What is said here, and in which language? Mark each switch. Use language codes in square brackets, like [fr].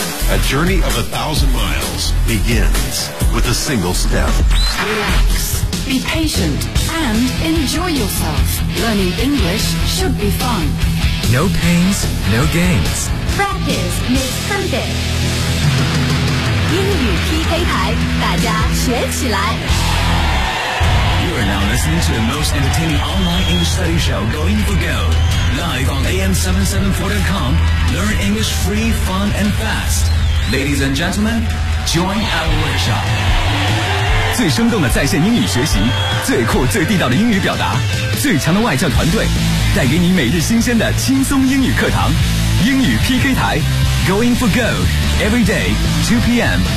[en] A journey of 1,000 miles begins with a single step. Relax, be patient, and enjoy yourself. Learning English should be fun. No pains, no gains. Practice makes perfect. [zh] 英语 PK 台，大家学起来。 [en] You are now listening to the most entertaining online English study show, Going for Gold. Live on AM774.com, learn English free, fun, and fast. Ladies and gentlemen, join our workshop. [zh] 最生动的在线英语学习，最酷最地道的英语表达，最强的外教团队，带给你每日新鲜的轻松英语课堂。 [en] 英语 PK 台 Going for Gold, every day, 2 p.m.